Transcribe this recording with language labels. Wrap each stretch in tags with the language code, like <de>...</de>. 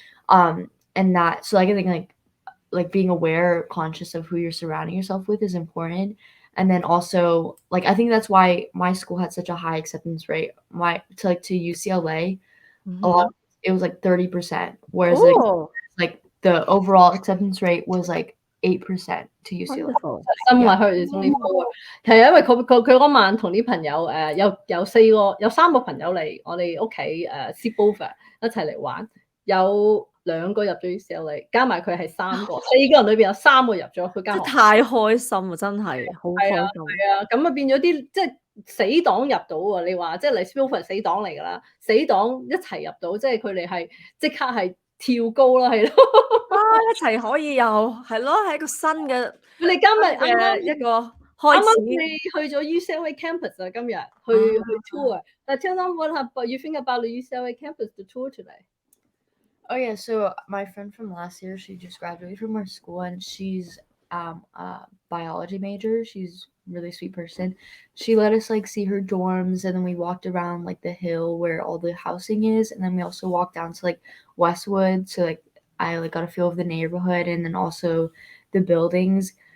<en>And that, so like I think like being aware, conscious of who you're surrounding yourself with is important. And then also like I think that's why my school had such a high acceptance rate. To UCLA, a lot it was like 30%, whereas like the overall acceptance rate was like 8% to UCLA. Wonderful. Some I heard is only 4。</en> <yue>係因為佢嗰晚同啲朋友有3個朋友嚟我哋屋企sleepover 一齊嚟玩，有2個入咗 UCLA， 加埋佢係3個，4個人裏邊有3個入咗佢間學校。太開心啊！真係好開心。係啊，咁啊變咗啲即係死黨入到喎。你話即係嚟 sleepover 死黨嚟㗎啦，死黨一齊入到，即係佢哋係即刻係跳高啦，係咯。一齊可以又係咯，係一個新嘅佢哋今日啱一個開始。你去咗 UCLA campus 啊，今日去 tour。</yue> <en>但 tell them what you think about the UCLA campus, the tour today? Oh yeah, so my friend from last year, she just graduated from our school, and she's a biology major. She's a really sweet person. She let us like see her dorms, and then we walked around like the hill where all the housing is, and then we also walked down to like Westwood, so like I like got a feel of the neighborhood, and then also the buildings.</en>